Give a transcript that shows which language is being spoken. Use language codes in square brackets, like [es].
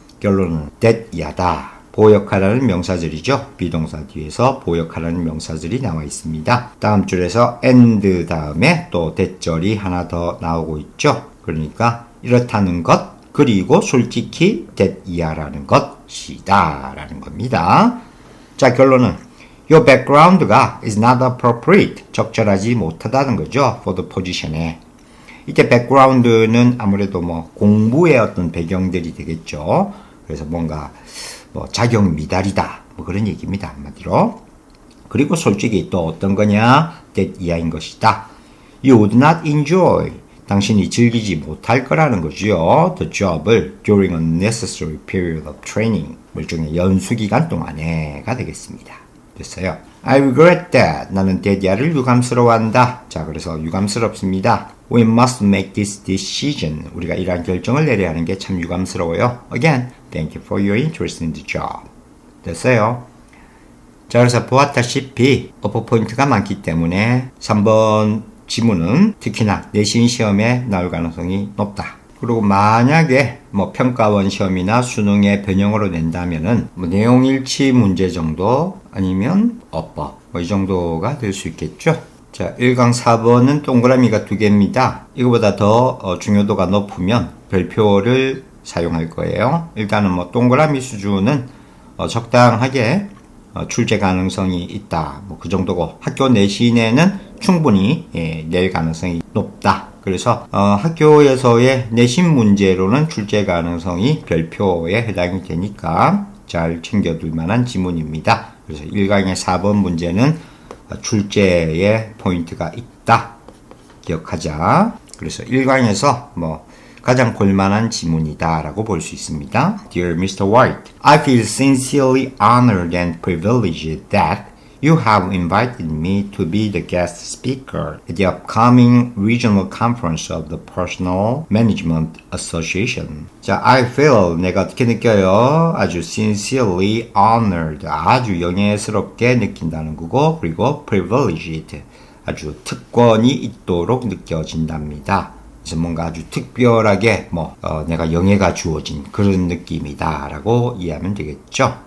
[ko] 결론은 that 이하다. 보역하라는 명사절이죠. 비동사 뒤에서 보역하라는 명사절이 나와 있습니다. 다음 줄에서 and 다음에 또 that절이 하나 더 나오고 있죠. 그러니까 이렇다는 것 그리고 솔직히 that 이하라는 것이다 라는 겁니다. [en] 자, [ko] 결론은 [en] your background가 is not appropriate. [ko] 적절하지 못하다는 거죠. [en] for the position에. [ko] 이때 background는 아무래도 뭐 공부의 어떤 배경들이 되겠죠. 그래서 뭔가 뭐 자격 미달이다. 뭐 그런 얘기입니다. 한마디로. 그리고 솔직히 또 어떤 거냐? that 이하인 것이다. [en] You would not enjoy. [ko] 당신이 즐기지 못할 거라는 거죠. [en] The job을 during a necessary period of training. [ko] 일종의 연수기간 동안에가 되겠습니다. 됐어요. [en] I regret that. [ko] 나는 대디아를 유감스러워한다. 자, 그래서 유감스럽습니다. [en] We must make this decision. [ko] 우리가 이러한 결정을 내려야 하는 게 참 유감스러워요. [en] Again, thank you for your interest in the job. [ko] 됐어요. 자, 그래서 보았다시피 어퍼 포인트가 많기 때문에 3번 지문은 특히나 내신 시험에 나올 가능성이 높다. 그리고 만약에 뭐 평가원 시험이나 수능의 변형으로 낸다면은 뭐 내용 일치 문제 정도 아니면 어법 뭐 이 정도가 될 수 있겠죠. 자, 1강 4번은 동그라미가 2개입니다. 이거보다 더 중요도가 높으면 별표를 사용할 거예요. 일단은 뭐 동그라미 수준은 적당하게 출제 가능성이 있다. 뭐 그 정도고 학교 내신에는 충분히 낼 가능성이 높다. 그래서 학교에서의 내신 문제로는 출제 가능성이 별표에 해당이 되니까 잘 챙겨둘 만한 지문입니다. 그래서 1강의 4번 문제는 출제에 포인트가 있다. 기억하자. 그래서 1강에서 뭐 가장 볼만한 지문이다 라고 볼 수 있습니다. [en] Dear Mr. White, I feel sincerely honored and privileged that you have invited me to be the guest speaker at the upcoming regional conference of the Personal Management Association. [ko] 자, [en] I feel, [ko] 내가 어떻게 느껴요? 아주 [en] sincerely honored, [ko] 아주 영예스럽게 느낀다는 거고, 그리고 privileged, 아주 특권이 있도록 느껴진답니다. 그래서 뭔가 아주 특별하게 내가 영예가 주어진 그런 느낌이다 라고 이해하면 되겠죠.